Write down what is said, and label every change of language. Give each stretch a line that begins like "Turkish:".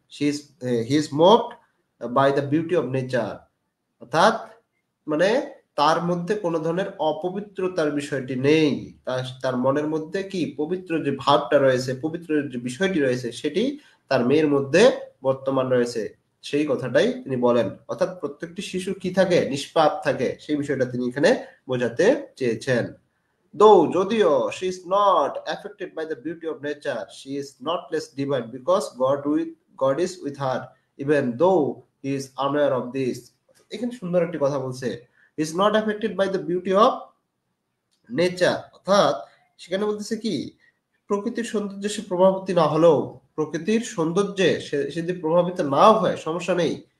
English: he is moved by the beauty of nature,
Bangla: অর্থাৎ মানে তার মধ্যে কোনো ধরনের অপবিত্রতার বিষয়টি নেই, তার মনের মধ্যে কি পবিত্র যে ভাবটা রয়েছে, পবিত্র যে বিষয়টি রয়েছে, সেটি তার মেয়ের মধ্যে বর্তমান রয়েছে, সেই কথাটাই তিনি বলেন। অর্থাৎ প্রত্যেকটি শিশু কি থাকে, নিষ্পাপ থাকে, সেই বিষয়টা তিনি এখানে বোঝাতে চেয়েছেন।
English: Though
Bangla: যদিও
English: she is not affected by the beauty of nature, she is not less divine because God is with her, even though he is unaware of this.
Bangla: এখানে সুন্দর একটি কথা বলছে,
English: is not affected by the beauty of nature,
Bangla: অর্থাৎ সেখানে বলতেছে কি, প্রকৃতির সৌন্দর্যে সে প্রভাবিত না হলেও, প্রকৃতির সৌন্দর্যে সে যদি প্রভাবিত নাও হয় সমস্যা নেই।